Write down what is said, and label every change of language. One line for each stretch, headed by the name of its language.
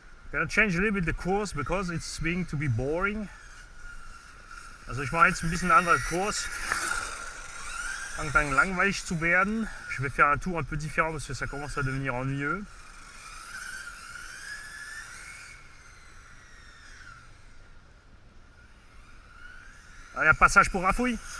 English: Gonna change a little bit the course because it's being to be boring.
German: Also ich mache jetzt ein bisschen anderen Kurs. Fängt dann langweilig zu werden.
French: Je vais faire un tour un peu différent parce que ça commence à devenir ennuyeux. Allez, un passage pour Rafouille.